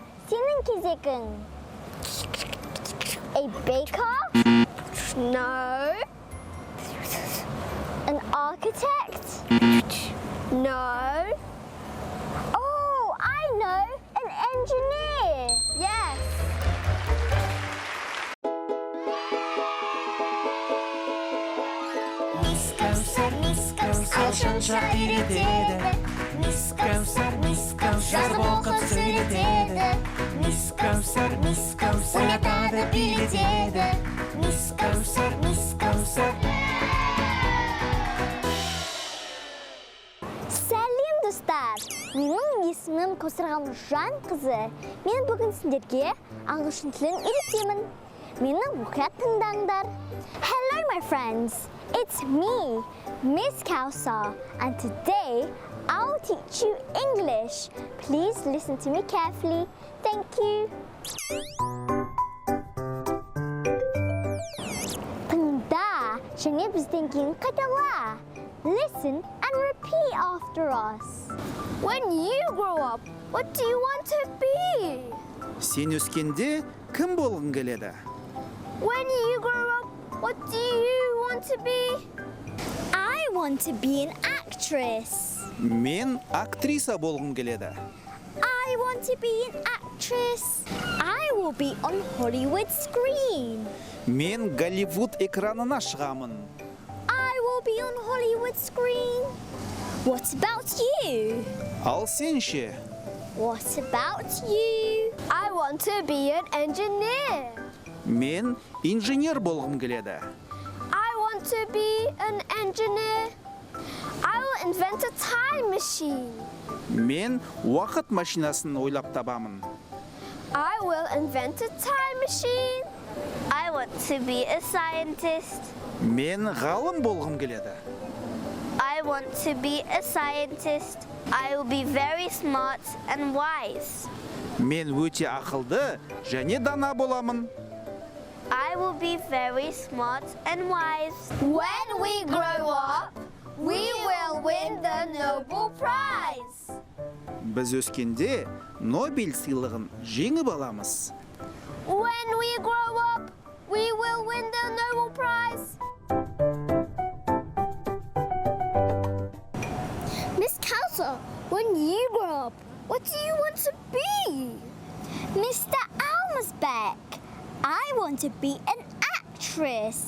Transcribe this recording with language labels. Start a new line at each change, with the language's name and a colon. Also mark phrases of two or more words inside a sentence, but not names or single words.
Kazakh: Senin кезегің.
English: A baker? No. An architect? No. Oh, I know, an engineer. Yes.
Kazakh: Алшынша үйретеді. Жазып оқып сөйлетеді. Ойнатады, билетеді. Сәлем достар! Менің есімім Kaussar жан қызы. Мен бүгін сіздерге ағылшын тілін үйретемін. Мені мұқият тыңдаңдар.
English: Hello my friends! It's me, Miss Kaussar, and today I'll teach you English. Please listen to me carefully. Thank you.
Kazakh: Тыңда, және бізден кейін қайтала.
English: Listen and repeat after us. When you grow up, what do you want to be?
Kazakh: Сен өскенде кім болғың келеді?
English: When you grow up, what do you want to be? I want to be an actress.
Kazakh: Мен актриса болғым келеді.
English: I want to be an actress. I will be on Hollywood screen.
Kazakh: Мен Голливуд экранына шығамын.
English: I will be on Hollywood screen. What about you?
Kazakh: Ал сен ше?
English: What about you? I want to be an engineer.
Kazakh: Мен инженер болғым келеді.
English: I want to be an engineer. I will invent a time machine.
Kazakh: Мен уақыт машинасын ойлап табамын.
English: I will invent a time machine. I want to be a scientist.
Kazakh: Мен ғалым болғым келеді.
English: I want to be a scientist. I will be very smart and wise.
Kazakh: Мен өте ақылды және дана боламын.
English: I will be very smart and wise. When we grow up, we will win the Nobel Prize.
Kazakh: Біз өскенде Нобель сыйлығын жеңіп аламыз.
English: When we grow up, we will win the Nobel Prize. Miss Kaussar, when you grow up, what do you want to be? Mr. Almsbeck, I want to be an actress.